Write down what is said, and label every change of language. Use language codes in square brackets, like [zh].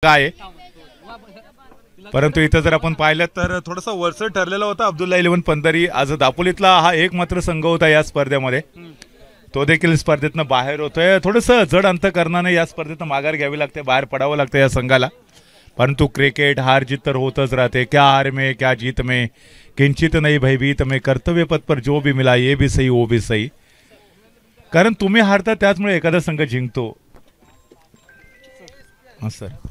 [mr] आहे, परंतु इथं जर आपण पाहिलं तर थोडासा वरचढ ठरलेला होता अब्दुल्ला 11 पंधरी. आज दापोलीतला हा एकमात्र संघ होता या स्पर्धेमध्ये, तो देखील स्पर्धेतनं बाहेर होतोय. थोडंसं जड अंतकरणाने या स्पर्धेतनं माघार घ्यावी लागते, बाहेर पडावं लागतं या संघाला. परंतु क्रिकेट हार जीत तर होतच राहते. [hi] क्या हार में क्या जीत में किंचित नहीं भयभीत में, कर्तव्य पथ पर जो भी मिला ये भी सही वो भी सही. [mr] कारण तुम्ही हारता त्याचमुळे एखादा संघ जिंकतो. हां सर.